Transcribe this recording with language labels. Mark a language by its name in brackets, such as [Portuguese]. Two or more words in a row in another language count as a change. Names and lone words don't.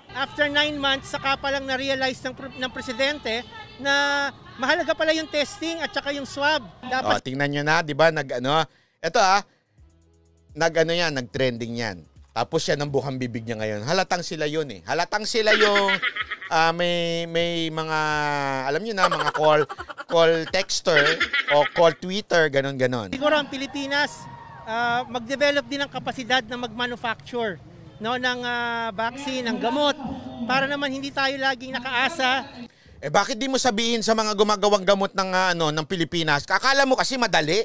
[English] After 9 months, [Filipino] saka pa lang na-realize ng presidente na mahalaga pala yung testing at saka yung swab. Dapat Tingnan nyo na, di ba? Nag-trending yan. Tapos yan ang bukang bibig niya ngayon. Halatang sila yun eh. Halatang sila yung may mga, alam nyo na, mga call texter o call Twitter, ganon-ganon. siguro ang Pilipinas mag-develop din ng kapasidad na mag-manufacture ng vaccine, ng gamot, para naman hindi tayo laging nakaasa. Bakit di mo sabihin sa mga gumagawang gamot ng Pilipinas? Akala mo kasi madali.